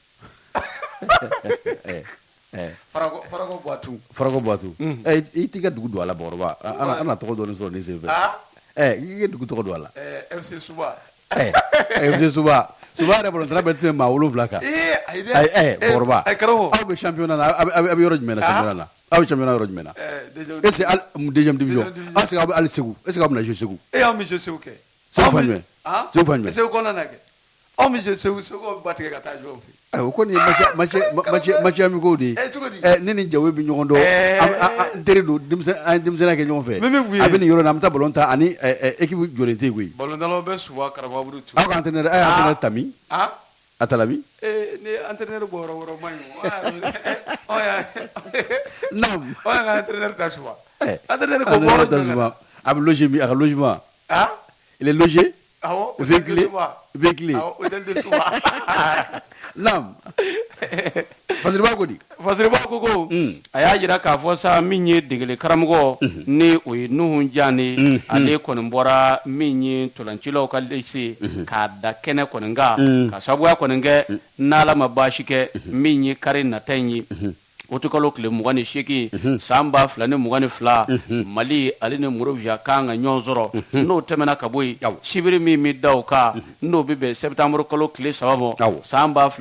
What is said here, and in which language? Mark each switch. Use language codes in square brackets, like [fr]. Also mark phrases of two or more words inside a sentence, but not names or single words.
[bm] Farako Boitou i t'i ka dugu don a la Bakɔrɔba an na tɔgɔ dɔɔni sɔrɔ ne sen fɛ i ka dugu tɔgɔ don a la FC Suba FC Suba Souvent ballon tan bɛ tɛmɛ maa 7 kan Bɔrɔba aw bɛ championnat la a bɛ yɔrɔ jumɛn na championnat la aw bɛ championnat yɔrɔ jumɛn na [fr] est-ce que deuxième division est-ce que [bm] aw bɛ hali Segu [fr] est-ce que [bm] aw bɛna jouer Segu aw bɛ jouer Segu kɛ Segu fan jumɛn Segu fan jumɛn Segu kɔnɔna na kɛ aw bɛ jouer Segu ba tigɛ ka taa jouer fɛ o kɔni ye [fr] match amico [bm] de ye ne ni Jawo bɛ ɲɔgɔn dɔn an teri don denmisɛnninya kɛ ɲɔgɔn fɛ a bɛ nin yɔrɔ in na an bɛ taa ballon ta ani équipe jɔlen tɛ yen koyi ballon tannaw bɛ Suba Karababugu aw ka entraîneur a ye entraîneur Tami a Talabi ni entraîneur bɔ yɔrɔ man ɲi naam o y'an ka entraîneur ta Suba entraîneur ko bɔ yɔrɔ Suba a bɛ loger min a ka logement [fr] il est logé [bm] awɔ véhiculé [fr] hôtel de Suba [bm] naam Fasiriba ko di Fasiriba ko a y'a jira k'a fɔ sa min ye degeli karamɔgɔ ni o ye Nuhu Jane ale kɔni bɔra min ye ntolancilaw ka lycée k'a da kɛnɛ kɔni kan ka sabuya kɔni kɛ n'Ala ma baasi kɛ min ye kari nata in ye o tɛ kalo tile 28 san 2022 Mali ale ni Monrovia kan ka ɲɔgɔn sɔrɔ n'o tɛmɛna ka bɔ yen sibiri min bɛ da o kan n'o bɛ bɛn septembre kalo tile 3 ma san